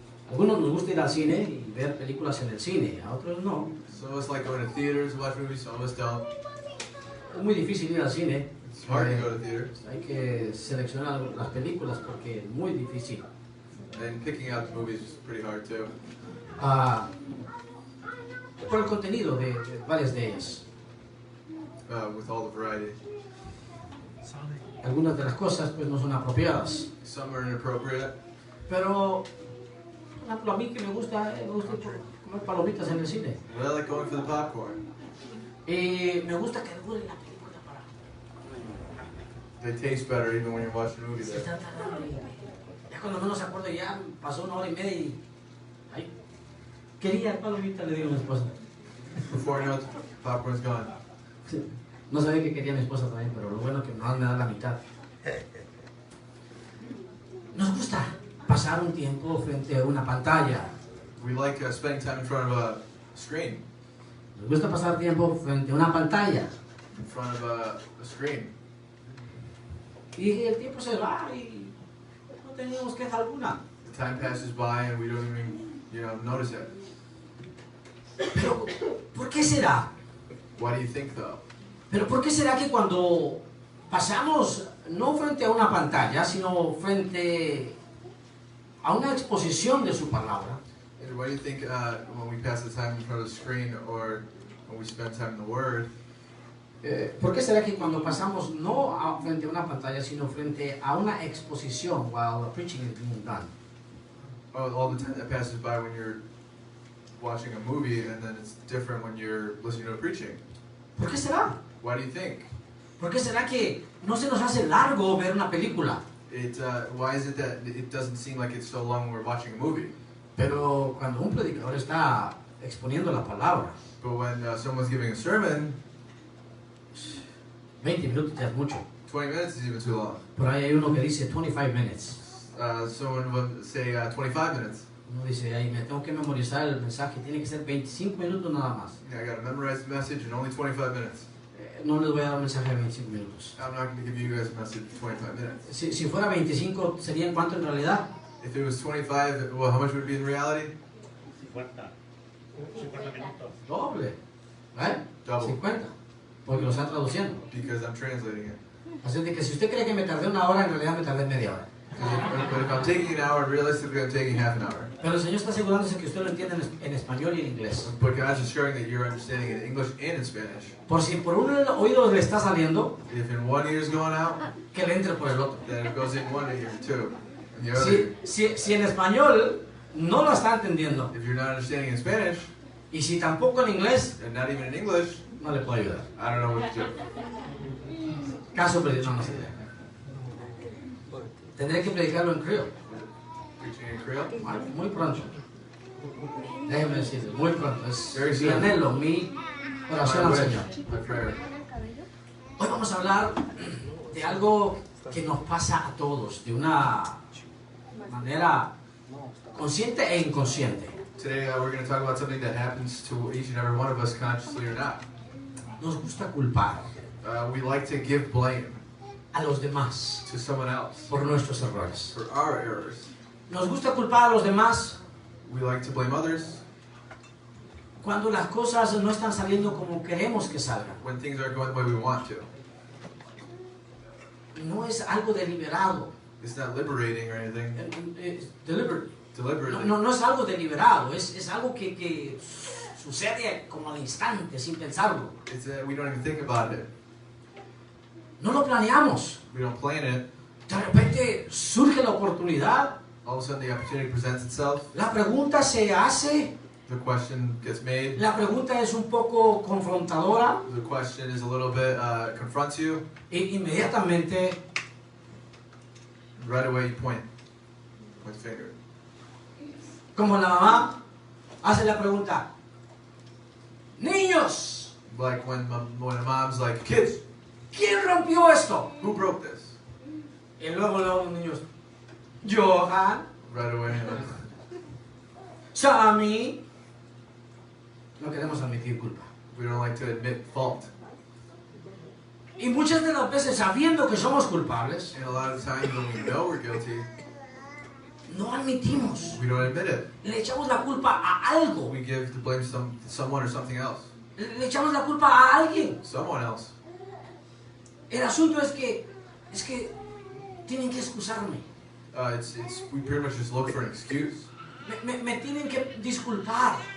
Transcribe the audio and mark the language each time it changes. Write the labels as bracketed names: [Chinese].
[Spanish] Algunos nos gusta ir al cine y ver películas en el cine, a otros no. [English] Some of us like going to theaters, watch movies, some of us don't. [Spanish] Es muy difícil ir al cine. [English] It's hard to go to theaters. [Spanish] Hay que seleccionar las películas porque es muy difícil. [English] And picking out the movies is pretty hard too. [Spanish] Por el contenido de varias de ellas. [English] With all the variety. [Spanish] Algunas de las cosas pues no son apropiadas. [English] Some are inappropriate. [Spanish] Pero, por ejemplo, a mí que me gusta comer palomitas en el cine. [English] But I like going for the popcorn. [Spanish] Y me gusta que dure la película para... [English] They taste better even when you're watching a movie [Spanish] Se [English] there. [Spanish] está tardando y ya cuando menos se acuerdo ya pasó 1 hora y media y... Ay, quería palomita, le digo a mi esposa. [English] Before you know it, popcorn's gone. [Spanish] Sí. No sabía que quería mi esposa también, pero lo bueno es que no me da la mitad. Nos gusta pasar un tiempo frente a una pantalla. [English] We like spending time in front of a screen. [Spanish] Nos gusta pasar tiempo frente a una pantalla. [English] In front of a screen. [Spanish] Y el tiempo se va y no teníamos queja alguna. [English] The time passes by and we don't even, notice it. [Spanish] Pero, ¿por qué será? [English] Why do you think though? [Spanish] Pero, ¿por qué será que cuando pasamos no frente a una pantalla, sino frente a una exposición de su palabra? [English] And why do you think when we pass the time in front of the screen or when we spend time in the Word? [Spanish] ¿Por qué será que cuando pasamos no frente a una pantalla, sino frente a una exposición [English] while the preaching is being done? Oh, all the time that passes by when you're watching a movie, and then it's different when you're listening to a preaching. [Spanish] ¿Por qué será? [English] Why do you think? [Spanish] ¿Por qué será que no se nos hace largo ver una película? [English] Why is it that it doesn't seem like it's so long when we're watching a movie? [Spanish] Pero cuando un predicador está exponiendo la palabra, [English] But when someone's giving a sermon, [Spanish] 20 minutos ya es mucho. [English] 20 minutes is even too long. [Spanish] Por ahí hay uno que dice 25 minutes. [English] Someone would say 25 minutes. [Spanish] Uno dice, ahí me tengo que memorizar el mensaje, tiene que ser 25 minutos nada más. [English] I got to memorize the message in only 25 minutes. [Spanish] No les voy a dar un mensaje de 25 minutos. [English] I'm not going to give you guys a message in 25 minutes. [Spanish] Si fuera 25, ¿serían cuánto en realidad? [English] If it was 25, well, how much would it be in reality? [Spanish] 50 minutos. Doble. ¿Eh? [English] Double. [Spanish] 50. Porque lo están traduciendo. [English] Because I'm translating it. [Spanish] Así de que si usted cree que me tardé 1 hora, en realidad me tardé media hora. [English] But if I'm taking an hour, realistically I'm taking half an hour. [Spanish] Pero el Señor está asegurándose que usted lo entiende en español y en inglés. [English] But God's assuring that you're understanding it in English and in Spanish. [Spanish] Por si por un oído le está saliendo, [English] If in one ear's going out, [Spanish] que le entre por el otro. [English] then it goes in one ear too. And the other ear. [Spanish] Si en español no lo está entendiendo, [English] If you're not understanding in Spanish, [Spanish] y si tampoco en inglés, [English] and not even in English, [Spanish] no le puedo ayudar. [English] I don't know what to do. [Spanish] Caso perdido, no sé. Tendré que predicarlo en criollo. [English] Preaching in Creole? [Spanish] Muy pronto. Déjeme decirle, muy pronto. Es [English] Very [Spanish] mi [English] soon. [Spanish] anhelo, mi oración al Señor. [English] My prayer. [Spanish] Hoy vamos a hablar de algo que nos pasa a todos, de una manera consciente e inconsciente. [English] Today we're going to talk about something that happens to each and every one of us, consciously or not. [Spanish] Nos gusta culpar [English] We like to give blame [Spanish] a los demás [English] to someone else [Spanish] por nuestros errores. [English] for our errors. [Spanish] Nos gusta culpar a los demás [English] We like to blame others [Spanish] cuando las cosas no están saliendo como queremos que salgan. [English] when things aren't going the way we want to. [Spanish] No es algo deliberado. [English] It's not liberating or anything. Deliberately. [Spanish] No es algo deliberado, es algo que sucede como al instante, sin pensarlo. [English] It's we don't even think about it. [Spanish] No lo planeamos. [English] We don't plan it. [Spanish] De repente surge la oportunidad, [English] All of a sudden the opportunity presents itself. [Spanish] la pregunta se hace, [English] The question gets made. [Spanish] la pregunta es un poco confrontadora [English] The question is a little bit confronts you. [Spanish] e inmediatamente [English] Right away you point finger. [Spanish] como la mamá hace la pregunta, niños, [English] Like when a mom's like, kids, [Spanish] ¿quién rompió esto? [English] Who broke this? [Spanish] Y luego los niños, Johan, [English] Right away. [Spanish] Sammy. No queremos admitir culpa. [English] We don't like to admit fault. [Spanish] Y muchas de las veces, sabiendo que somos culpables, [English] And a lot of times when we know we're guilty, [Spanish] no admitimos. [English] we don't admit it. [Spanish] Le echamos la culpa a algo. [English] We give the blame to someone or something else. [Spanish] Le echamos la culpa a alguien. [English] Someone else. [Spanish] El asunto es que tienen que excusarme. [English] We pretty much just look for an excuse. [Spanish] Me tienen que disculpar.